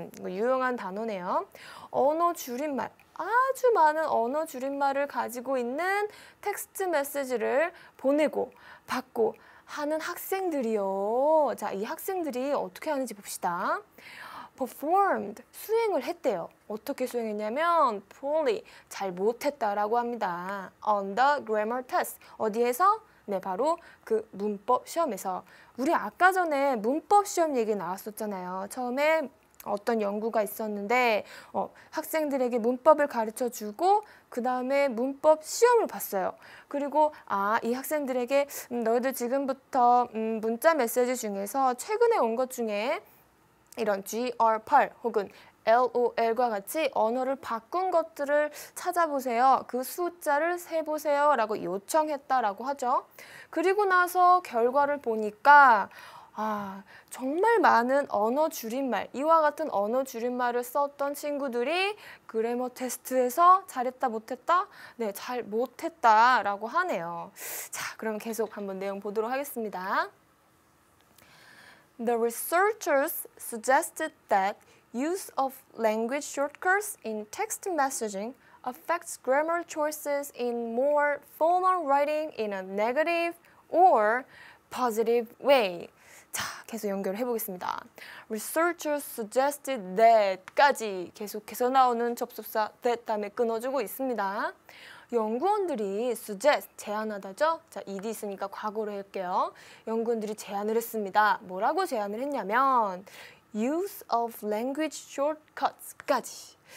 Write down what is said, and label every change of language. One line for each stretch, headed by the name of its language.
Korean: 이거 유용한 단어네요. 언어 줄임말. 아주 많은 언어 줄임말을 가지고 있는 텍스트 메시지를 보내고 받고 하는 학생들이요. 자, 이 학생들이 어떻게 하는지 봅시다. performed, 수행을 했대요. 어떻게 수행했냐면 poorly, 잘 못했다라고 합니다.
English: on the grammar test,
Korean: 어디에서? 네, 바로 그 문법 시험에서. 우리 아까 전에 문법 시험 얘기 나왔었잖아요. 처음에 어떤 연구가 있었는데 학생들에게 문법을 가르쳐주고 그 다음에 문법 시험을 봤어요. 그리고 이 학생들에게 너희들 지금부터 문자 메시지 중에서 최근에 온 것 중에 이런 GR8 혹은 LOL과 같이 언어를 바꾼 것들을 찾아보세요. 그 숫자를 세보세요. 라고 요청했다라고 하죠. 그리고 나서 결과를 보니까 정말 많은 언어 줄임말, 이와 같은 언어 줄임말을 썼던 친구들이 그래머 테스트에서 잘했다, 못했다? 네, 잘 못했다라고 하네요. 자, 그럼 계속 한번 내용 보도록 하겠습니다.
English: The researchers suggested that use of language shortcuts in text messaging affects grammar choices in more formal writing in a negative or positive way.
Korean: 자, 계속 연결해 보겠습니다.
English: Researchers suggested that
Korean: 까지 계속해서 나오는 접속사 that 다음에 끊어주고 있습니다. 연구원들이 suggest, 제안하다죠? 자, ed 있으니까 과거로 할게요. 연구원들이 제안을 했습니다. 뭐라고 제안을 했냐면
English: use of language shortcuts
Korean: 까지.